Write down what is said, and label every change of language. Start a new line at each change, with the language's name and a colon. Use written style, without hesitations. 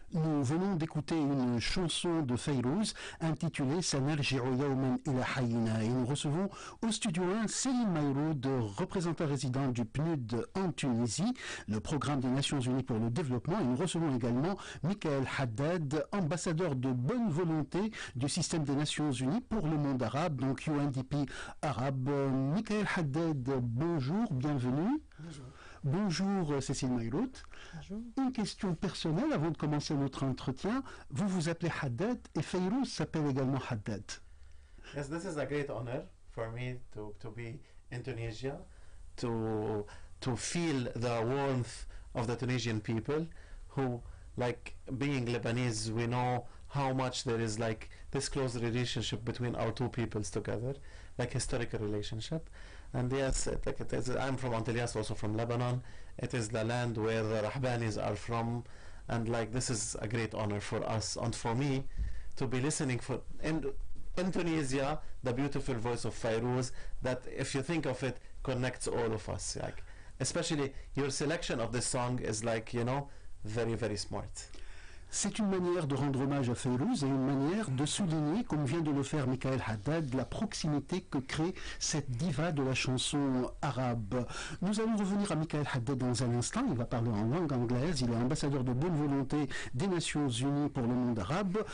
French: Nous venons d'écouter une chanson de Fayrouz intitulée Sanarji'u yawman ila hayyina et nous recevons au studio 1 Céline Moyroud, représentante résidente du PNUD en Tunisie, le programme des Nations Unies pour le développement, et nous recevons également Haddad, ambassadeur de bonne volonté du système des Nations Unies pour le monde arabe, donc UNDP arabe. Haddad, bonjour, bienvenue. Bonjour. Bonjour Cécile Moyroud. Bonjour. Une question personnelle avant de commencer notre entretien. Vous vous appelez Haddad et Fayrouz s'appelle également Haddad.
English: Yes, this is a great honor for me to be in Tunisia, to feel the warmth of the Tunisian people who, like being Lebanese, we know how much there is like this close relationship between our two peoples together, like historical relationship. And yes, I'm from Antilles, also from Lebanon. It is the land where the Rahbanis are from, and like this is a great honor for us and for me to be listening in Tunisia the beautiful voice of Fayrouz, that if you think of it connects all of us, like especially your selection of this song is like, you know, very, very smart.
French: C'est une manière de rendre hommage à Fayrouz et une manière de souligner, comme vient de le faire Haddad, la proximité que crée cette diva de la chanson arabe. Nous allons revenir à Haddad dans un instant. Il va parler en langue anglaise. Il est ambassadeur de bonne volonté des Nations Unies pour le monde arabe.